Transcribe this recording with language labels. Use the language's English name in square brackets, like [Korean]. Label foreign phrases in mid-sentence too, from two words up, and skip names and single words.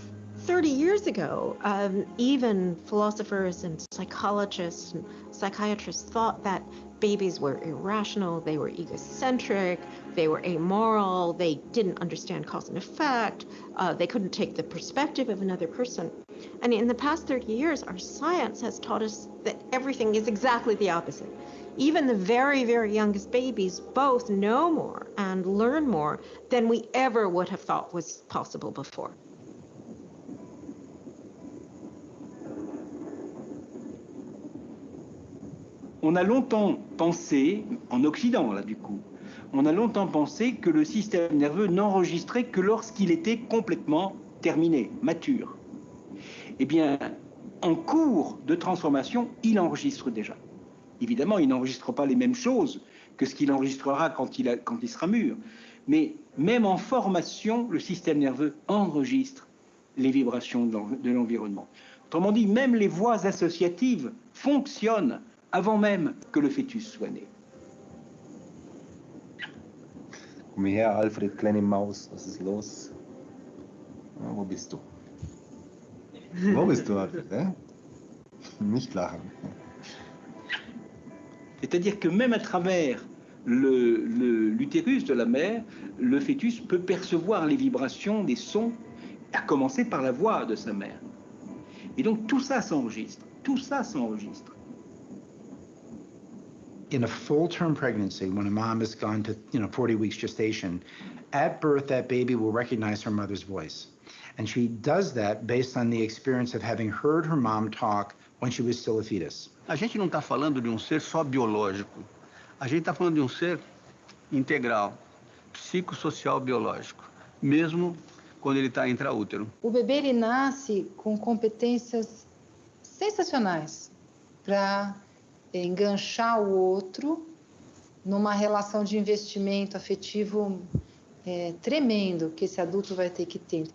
[English] 30 years ago, even philosophers and psychologists and psychiatrists thought that babies were irrational, they were egocentric, they were amoral, they didn't understand cause and effect, they couldn't take the perspective of another person. And in the past 30 years, our science has taught us that everything is exactly the opposite. Even the very, very youngest babies both know more and learn more than we ever would have thought was possible before. [French] On a longtemps pensé, en Occident là du coup, on a longtemps pensé que le système nerveux n'enregistrait que lorsqu'il était complètement terminé, mature. Eh bien, en cours de transformation, il enregistre déjà. Évidemment, il n'enregistre pas les mêmes choses que ce qu'il enregistrera quand il sera mûr. Mais même en formation, le système nerveux enregistre les vibrations de l'environnement. Autrement dit, même les voies associatives fonctionnent avant même que le fœtus soit né. [German] Komm her, Alfred, kleine Maus, was ist los? Ja, wo bist du? Wo bist du, Alfred? Nicht lachen. [French] C'est-à-dire que même à travers l'utérus de la mère, le fœtus peut percevoir les vibrations des sons, à commencer par la voix de sa mère. Et donc tout ça s'enregistre, tout ça s'enregistre. [English] In a full-term pregnancy, when a mom has gone to 40 weeks gestation, at birth that baby will recognize her mother's voice. And she does that based on the experience of having heard her mom talk when she was still a fetus. [Portuguese] A gente não está falando de um ser só biológico. A gente está falando de um ser integral, psicossocial biológico, mesmo quando ele está intraútero. O bebê ele nasce com competências sensacionais para enganchar o outro numa relação de investimento afetivo tremendo que esse adulto vai ter que ter.